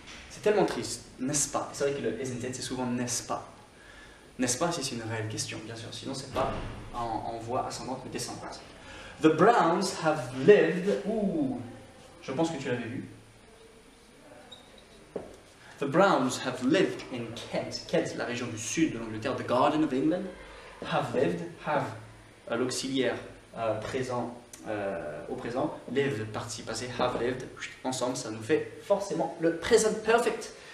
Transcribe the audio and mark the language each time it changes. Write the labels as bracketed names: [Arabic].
[French] C'est tellement triste, n'est-ce pas? C'est vrai que le [English] isn't it, [French] c'est souvent n'est-ce pas. N'est-ce pas si c'est une réelle question, bien sûr, sinon c'est pas en voix ascendante mais descendante. [English] The Browns have lived. [French] Ouh, je pense que tu l'avais vu. [English] The Browns have lived in Kent. [French] Kent, la région du sud de l'Angleterre, [English] the Garden of England. Have lived, have, [French] l'auxiliaire présent au présent, lived, participe passé, [English] have lived, [French] ensemble ça nous fait forcément le present perfect.